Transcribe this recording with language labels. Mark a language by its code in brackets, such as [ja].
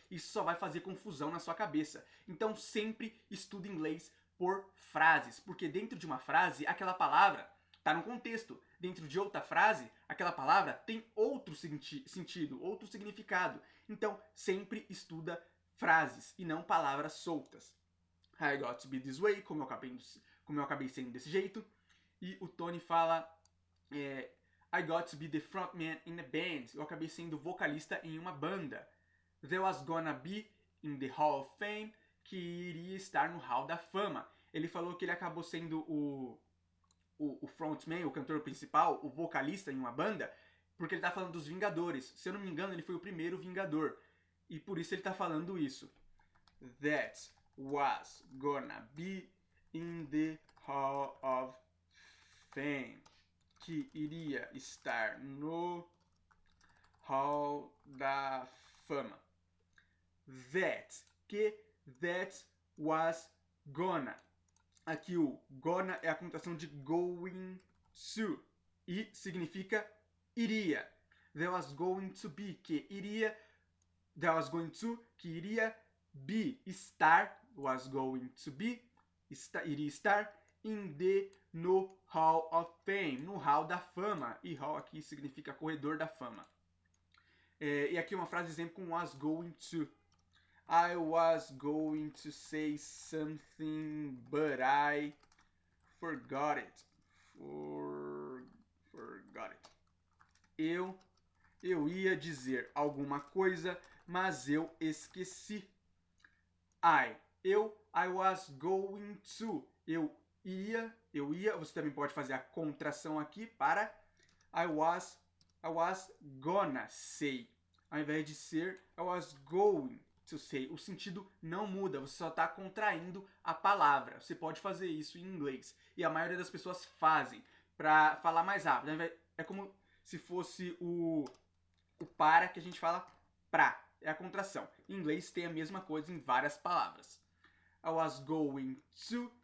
[pt] Isso só vai fazer confusão na sua cabeça. Então sempre estude inglês por frases, porque dentro de uma frase, aquela palavra está no contexto. Dentro de outra frase, aquela palavra tem outro sentido, outro significado. Então sempre estuda frases e não palavras soltas. [en] I got to be this way, [pt] como eu acabei sendo desse jeito. E o Tony fala... [en] I got to be the frontman in a band. [pt] Eu acabei sendo vocalista em uma banda. [en] There was gonna be in the Hall of Fame, [pt] que iria estar no Hall da Fama. Ele falou que ele acabou sendo o frontman, o cantor principal, o vocalista em uma banda, porque ele tá falando dos Vingadores. Se eu não me engano, ele foi o primeiro Vingador. E por isso ele tá falando isso. [en] That was gonna be in the Hall of Fame. [pt] Que iria estar no Hall da Fama. [en] That was gonna. [pt] Aqui o gonna é a conjunção de [en] going to. [pt] E significa iria. [en] There was going to be, [pt] que iria. [en] There was going to, que iria be. [pt] Estar, [en] was going to be. [pt] Iria estar [en] in the, no Hall of Fame. [pt] No Hall da Fama. E Hall aqui significa corredor da fama. E aqui uma frase exemplo com [en] was going to. I was going to say something, but I forgot it. Forgot it. [pt] Eu ia dizer alguma coisa, mas eu esqueci. [en] I was going to. [pt] Eu ia, você também pode fazer a contração aqui para [en] I was gonna say. [pt] Ao invés de ser [en] I was going to say. [pt] O sentido não muda, você só está contraindo a palavra. Você pode fazer isso em inglês. E a maioria das pessoas fazem para falar mais rápido. É como se fosse o para que a gente fala pra. É a contração. Em inglês tem a mesma coisa em várias palavras. [en] I was going to.